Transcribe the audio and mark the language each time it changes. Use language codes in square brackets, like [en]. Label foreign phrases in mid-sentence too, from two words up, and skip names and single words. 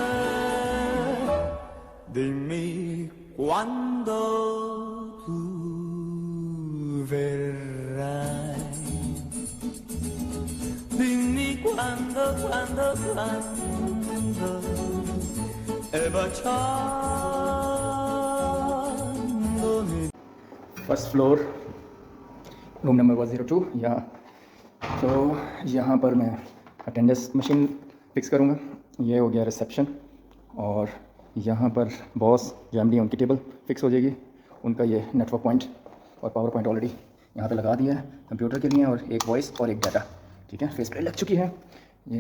[it] Dimmi quando tu verrai. Dimmi quando e baciandomi. [en] first floor, room number 102 यहाँ। [hi] तो यहाँ पर मैं [en] attendance machine [hi] फिक्स करूँगा। ये हो गया रिसेप्शन, और यहाँ पर बॉस जो एमडी उनकी टेबल फिक्स हो जाएगी। उनका ये [en] network point [hi] और [en] power point already [hi] यहाँ पे लगा दिया है कंप्यूटर के लिए, और एक वॉइस और एक डाटा, ठीक है, [en] face plate [hi] लग चुकी है ये।